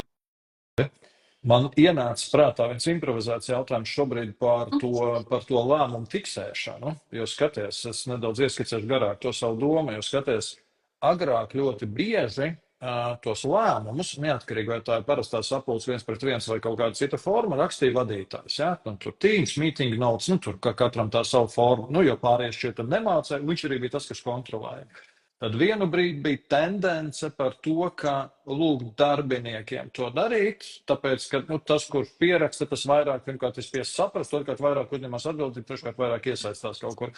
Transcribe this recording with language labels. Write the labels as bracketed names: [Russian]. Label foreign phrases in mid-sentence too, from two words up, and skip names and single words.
[Latvian] Man ienāca prātā viens improvizācijas jautājums šobrīd par to lēmumu fiksēšanu. Jo skaties, es nedaudz ieskicēšu garāk to savu domu, jo skaties, agrāk ļoti bieži tos lēmumus, neatkarīgi vai tā ir parastā sapulce 1-1 vai kaut kāda cita forma, rakstīja vadītājs. Ja? Tur Teams, [English] meeting notes, [Latvian] tur katram tā savu formu, jo pārējie šķiet nemācēja, viņš arī bija tas, kas kontrolēja. Tad vienu brīdi bija tendence par to, ka lūgt darbiniekiem to darīt, tāpēc, ka tas, kurš pieraksta, tas vairāk, pirmkārt, es spiestu saprast, otrkārt, vairāk uzņemās atbildību, treškārt, vairāk iesaistās kaut kur.